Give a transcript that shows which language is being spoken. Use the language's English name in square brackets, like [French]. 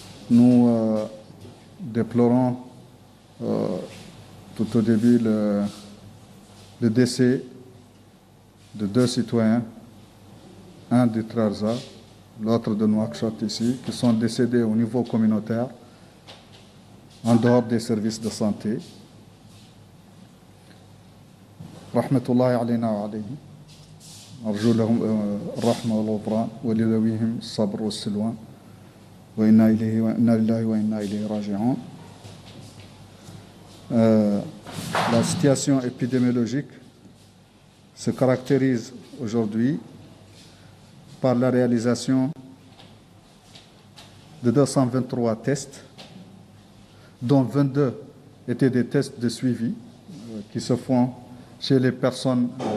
[French] Nous déplorons tout au début le décès de 2 citoyens, un de Trarza, l'autre de Nouakchott ici, qui sont décédés au niveau communautaire, en dehors des services de santé. [Arabic] رحمة الله علينا وعليهم، أرجو لهم الرحمة والغفران، ولذويهم الصبر والسلوان، وإنا لله وإنا إليه راجعون. [French] La situation épidémiologique se caractérise aujourd'hui par la réalisation de 223 tests, dont 22 étaient des tests de suivi qui se font chez les personnes